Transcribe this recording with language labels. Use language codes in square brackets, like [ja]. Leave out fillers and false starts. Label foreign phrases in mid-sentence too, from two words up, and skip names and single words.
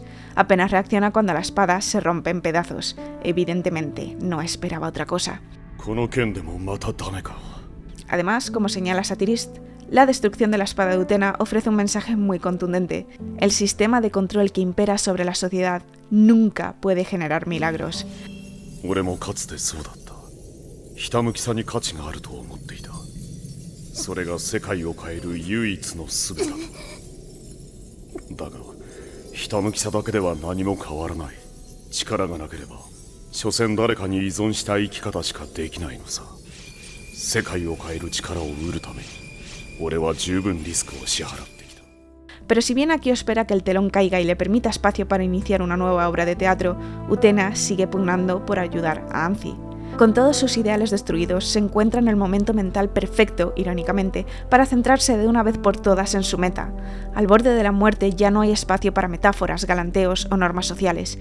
[es] Apenas reacciona cuando la espada se rompe en pedazos. Evidentemente, no esperaba otra cosa. Además, como señala Satirist, la destrucción de la espada de Utena ofrece un mensaje muy contundente. El sistema de control que impera sobre la sociedad nunca puede generar milagros. [ja] ひたむきさに価値があると思っていた。それが世界を変える唯一の術だ。だが、ひたむきさだけでは何も変わらない。力がなければ、所詮誰かに依存した生き方しかできないのさ。世界を変える力を得るために、俺は十分リスクを支払ってきた。 [es] Pero si bien Akio espera que el telón caiga y le permita espacio para iniciar una nueva obra de teatro, Utena sigue pugnando por ayudar a Anzi. Con todos sus ideales destruidos, se encuentra en el momento mental perfecto, irónicamente, para centrarse de una vez por todas en su meta. Al borde de la muerte ya no hay espacio para metáforas, galanteos o normas sociales.